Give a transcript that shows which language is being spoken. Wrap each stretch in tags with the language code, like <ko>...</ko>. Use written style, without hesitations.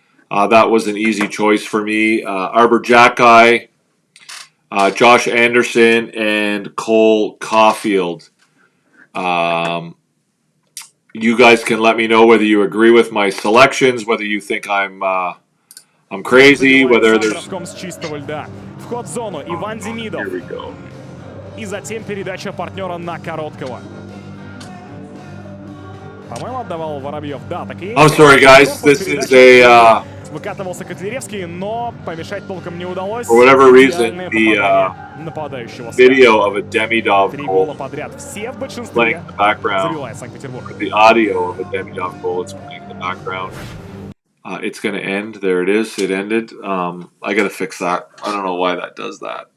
<en>That was an easy choice for me. Arbor Jacki, Josh Anderson, and Cole Caulfield. You guys can let me know whether you agree with my selections, whether you think I'm crazy, whether there's... Here we go.</en> <ru>И затем передача партнера на короткого. По-моему, отдавал Воробьев. Да, так и...</ru> <en>I'm sorry, guys. This is a...</en> <ru>Выкатывался Котляревский, но помешать толком не удалось.</ru> <en>For whatever reason, the video of a Demidov goal playing in the background, the audio of a Demidov goal is playing in the background. It's going to end. There it is. It ended. I got to fix that. I don't know why that does that.</en>